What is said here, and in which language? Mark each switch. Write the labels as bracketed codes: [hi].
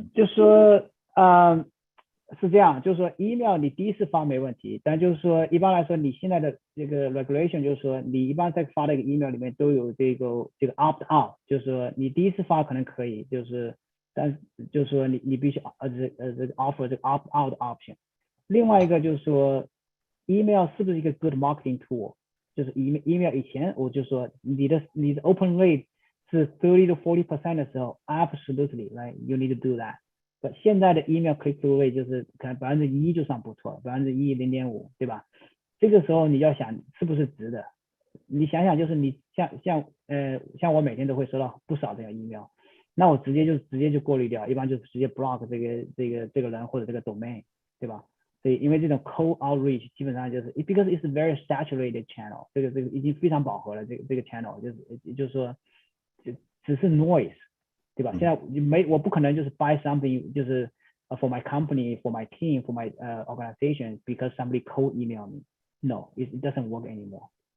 [zh] 就是说是这样，就是说 email 你第一次发没问题，但就是说一般来说你现在的这个 regulation 就是说你一般在发的一个 email 里面都有这个 opt out， 就是说你第一次发可能可以，但就是说你必须这个 offer 这个 opt out option。另外一个就是说 email 是不是一个 good marketing tool？就是 email 以前我就说你的 open rate 是30 to 40% 的时候 ， [en] absolutely right you need to do that。 [zh] 现在的 email click through rate 就是可能1%就算不错，1%、0.5%，对吧？这个时候你要想是不是值的？你想想，就是你像我每天都会收到不少这样 email， 那我直接就过滤掉，一般就直接 block 这个人或者这个 domain， 对吧？所以因为这种 cold outreach 基本上就是 [en] because it's a very saturated channel， [zh] 这个已经非常饱和了，这个 channel 就是说只是 noise。对吧？现在我不可能就是 [en] buy something 就是 for my company, for my team, for my organization because somebody cold email me. No, it doesn't work anymore.